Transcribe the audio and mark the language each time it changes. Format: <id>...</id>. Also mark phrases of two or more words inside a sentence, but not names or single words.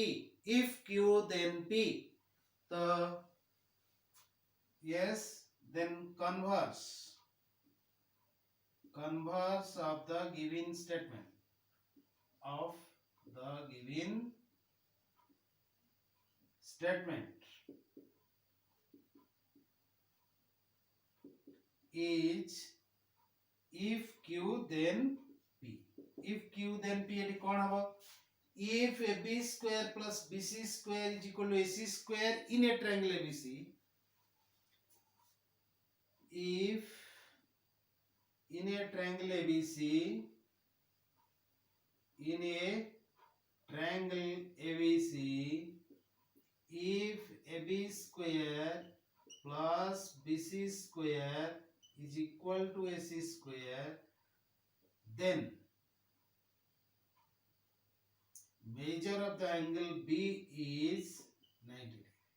<en>P তো yes then converse of the given statement is if Q then P. If Q then P</en> <or>ଏଟି କଉଣ ହବ</or> <en>if AB square plus BC square is equal to AC square in a triangle ABC, if in a triangle ABC if AB square plus BC square is equal to AC square, then measure of the angle B is 90 degree.</en>